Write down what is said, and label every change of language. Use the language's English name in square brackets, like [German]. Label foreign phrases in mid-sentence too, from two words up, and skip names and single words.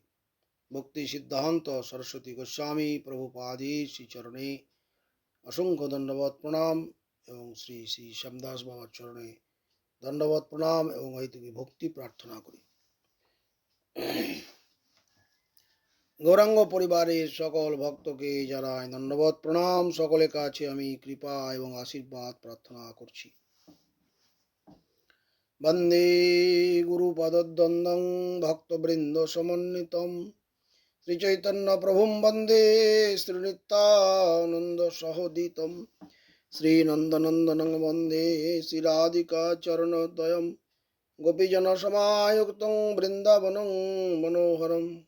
[Bangla] ভক্তি সিদ্ধান্ত সরস্বতী গোস্বামী প্রভুপাদের শ্রীচরণে অসংখ্য দণ্ডবত প্রণাম এবং শ্রী শ্রী শ্যামদাস বাবার চরণে দণ্ডবত প্রণাম এবং অহেতুকী ভক্তি প্রার্থনা করি। গৌরাঙ্গ পরিবারের সকল ভক্তকে জানাই ধন্যবাদ প্রণাম। সকলের কাছে আমি কৃপা এবং আশীর্বাদ প্রার্থনা করছি। [Sanskrit] বন্দে গুরুপদদ্বন্দ্বং ভক্তবৃন্দ সমন্বিতম শ্রীচৈতন্য প্রভুম বন্দে শ্রীনিত্যানন্দ সহোদিতম শ্রীনন্দনন্দনং বন্দে শ্রীরাধিকা চরণদ্বয়ম গোপীজন সমায়ুক্তং বৃন্দাবনং মনোহরম